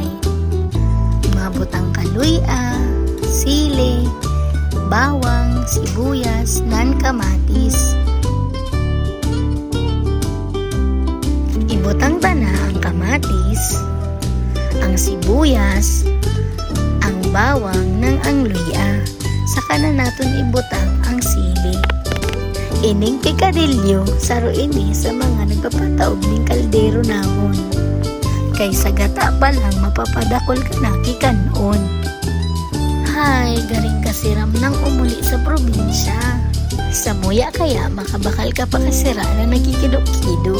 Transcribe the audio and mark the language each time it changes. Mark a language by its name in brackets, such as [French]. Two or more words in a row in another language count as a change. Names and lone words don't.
[Bikol] Mabutang kaluya, sili, bawang, sibuyas, nan kamatis. Ibutang tana ang kamatis, ang sibuyas, ang bawang ng ang luya. Saka na natin ibutang ang sili. Ining pikadilyo, saro ini sa mga nagpapataog ng kaldero namon. Kaysa gata pa lang mapapadakol ka na kikanon. Hay, garing kasiram ng umuli sa probinsya. Sa muya kaya makabakal ka pa kasira na nagkikidok-kido.